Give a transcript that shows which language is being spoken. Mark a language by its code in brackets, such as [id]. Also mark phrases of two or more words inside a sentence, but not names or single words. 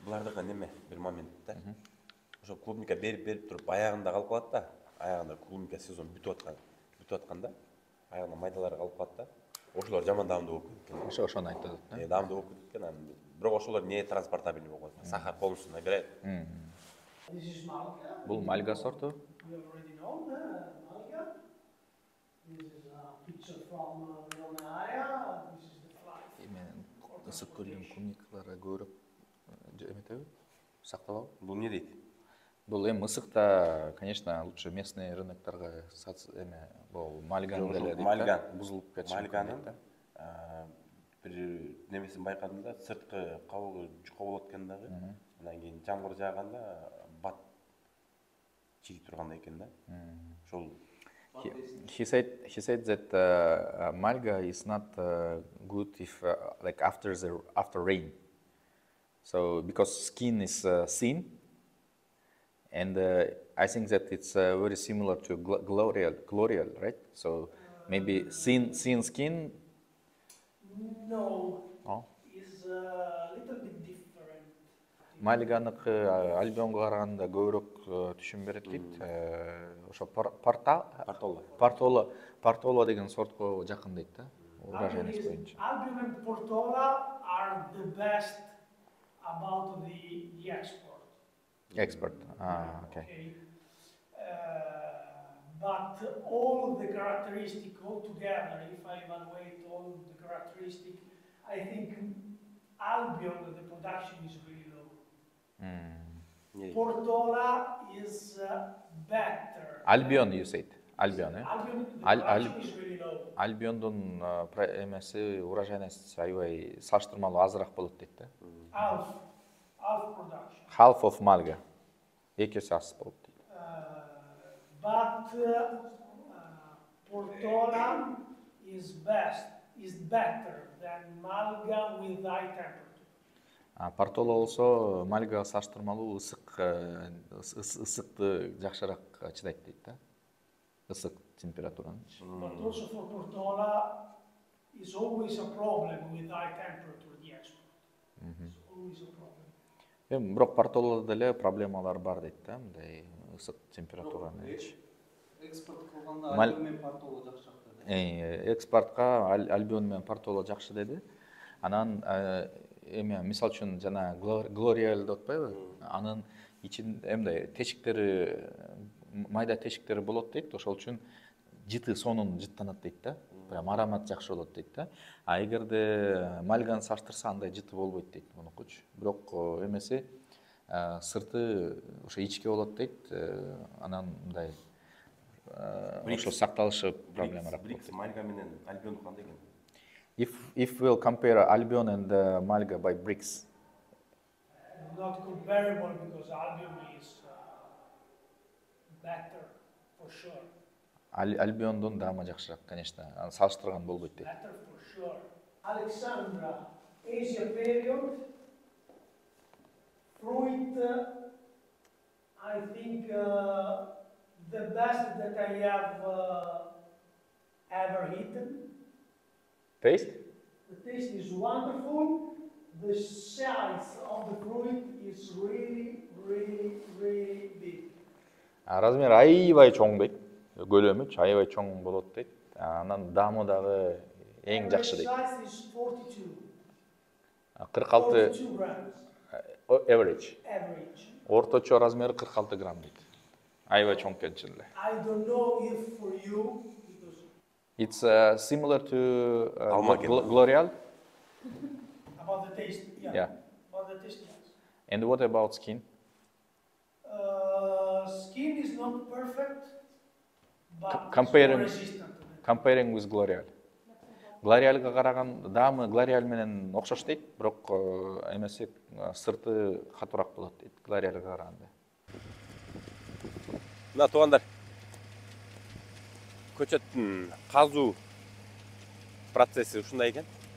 [ky] Булардыкы неме бир момент да. Ошо клубника берип туруп аягында калып калат да. Аягында клубника сезон бүтүп атканда аягында майдалар калып калат да. Ошолор жаман даамдуу болуп кеткен. Ошону айтып атат да. Даамдуу болуп кеткен анан. Бирок ошолор [ru] не транспортабельный [ky] болуп калат. [ru] Сахар полностью набирает. [en] This is Malga. [ky] Бул мальга сорту. [en] You already know Malga. This is a picture from the area. This is the flight. [ky] Мен ысык көлдүн клубникалары көбүрөөк эметеби? Сакталабы? Бул не дейт? Бул эми ысыкта, [ru] конечно, лучше местный [ky] рыноктарга эме бул мальган деле дейт. Мальган бузулуп кетиши Мальганын бир немесин байкадым да, сырткы кабыгы жука болот экен дагы. Андан кийин жамгыр жааганда бат чиги тургандай экен да. Ошол [en] He said that malga is not good if like after rain. So because skin is thin, and I think that it's very similar to glorial, right? So maybe thin skin. No, Oh. is a little bit different. [ky] Мальганыкы альбионго караганда көбүрөөк түшүм берет дейт. Ошо Портола деген сортко жакын дейт да. Урожайность боюнча. [en] Albion and Portola are the best about the export. [ky] Экспорт. Okay. [en] Okay. But all the characteristics altogether, if I evaluate all the characteristics, I think Albion, the production is really low. Portola is better. Albion, you said. Albion, eh? Albion, the production is really low. [ky] Альбиондун эмеси урожайность аябай салыштырмалуу азыраак болот дейт да. [en] Half production. Half of Malga. [ky] Эки эсе аз болот дейт. [en] But Portola is better than Malga with high temperature. [ky] Портола болсо Мальга салыштырмалуу ысыкты жакшыраак чыдайт дейт да. Ысык температураны. [en] But also for Portola is always a problem with high temperature, the export. It's always a problem. [ky] Эми бирок портолодо деле проблемалар бар дейт да, мындай ысык температураны ич. Экспорт кылганда альбион менен портоло жакшы деди. Экспортка альбион менен портоло жакшы деди. Анан эми мисалы үчүн жана Глориал деп атпайбы? Анын ичинде эмне тешиктери, майда тешиктери болот дейт. Ошол үчүн жыты сонун жыттанат дейт да. Прям аромат жакшы болот дейт да. А эгерде мальганы салыштырса андай жыты болбойт дейт мунукучу. Бирок эмеси сырты ошо ичке болот дейт. Анан мындай ошо сакталышы проблемараак. Брикс мальга менен альбион кандай экен? [en] If we'll compare Albion and Malga by bricks, Not comparable because Albion is better for sure. [ky] Albion'dan даама жакшыраак, конечно. Аны салыштырган болбойт дейт. [en] Better for sure. Alexandra, Asia period. Fruit, I think the best that I have ever eaten. Taste? The taste is wonderful. The size of the fruit is really, really, really big. [ky] Размер аябай чоң дейт. Көлөмү аябай чоң болот дейт. Анан даамы дагы эң жакшы дейт. [en] Size is 42. 46 42 grams average. average. [ky] Орточо размери 46 грамм дейт. Аябай чоң экен чын эле. [en] I don't know if for you, because It's similar to Almaken. L'Oreal. about the taste, yeah. Yeah. About the taste, yes. And what about skin? Skin is not perfect, but Comparing- it's more resistant to that. Comparing with L'Oreal. [ky] L'Orealга караган даамы L'Oreal менен окшош дейт, бирок эмеси сырты катуураак болот дейт L'Orealга караганда. Мына туугандар, көчөттүн казуу процесси ушундай экен.